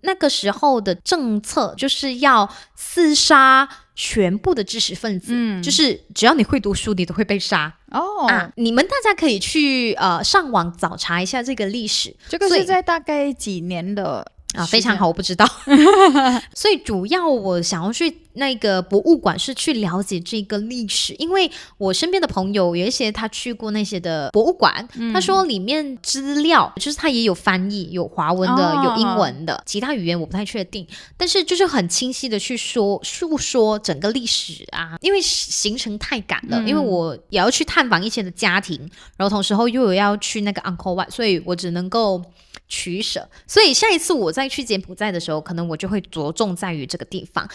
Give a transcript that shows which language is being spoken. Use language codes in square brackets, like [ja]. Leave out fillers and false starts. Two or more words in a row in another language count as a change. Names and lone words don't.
[zh] 那個時候的政策就是要廝殺全部的知識分子，就是只要你會讀書，你都會被殺。你們大家可以去上網找查一下這個歷史。這個是在大概幾年的非常好，我不知道。所以主要我想要去那個博物館是去了解這個歷史，因為我身邊的朋友有一些他去過那些的博物館，他說裡面資料就是他也有翻譯，有華文的，有英文的，其他語言我不太確定，但是就是很清晰的去訴說整個歷史啊。因為行程太趕了，因為我也要去探訪一些的家庭，然後同時又有要去那個 Angkor Wat， 所以我只能夠取捨。所以下一次我再去柬埔寨的時候，可能我就會着重在於這個地方。